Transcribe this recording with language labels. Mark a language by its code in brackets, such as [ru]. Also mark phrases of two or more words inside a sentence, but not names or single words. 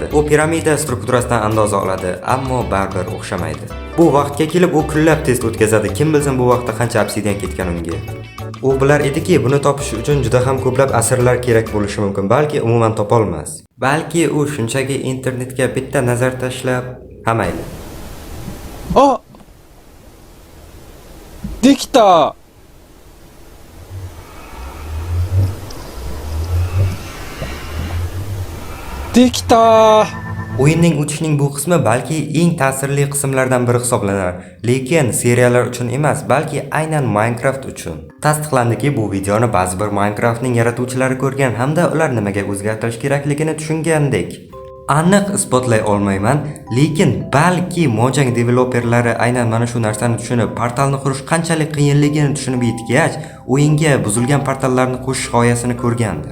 [uz] U piramida strukturasidan andoza oladi, ammo baribir o'xshamaydi. Bu vaqtga kelib u kunlab test o'tkazadi. Kim bilsin bu vaqtda qancha obsidian ketgan unga. U bilar ediki, buni topish uchun juda ham ko'plab asrlar kerak bo'lishi mumkin, balki umuman topolmas. Balki u shunchaki internetga bitta nazar tashlab, hamayli. [ja] あ、できた。できた。 [uz] O'yinning o'tishining bu qismi balki eng ta'sirli qismlardan biri hisoblanar, lekin seriyalar uchun emas, balki aynan Minecraft uchun. Tasdiqlandiki, bu videoni ba'zi bir Minecraftning yaratuvchilari ko'rgan hamda ular nimaga o'zgartirish kerakligini tushungandek. Aniq isbotlay olmayman, lekin balki Mojang developerlari aynan mana shu narsani tushunib, portalni qurish qanchalik qiyinligini tushunib yetgach, o'yinga buzilgan portallarni qo'shish g'oyasini ko'rgandir.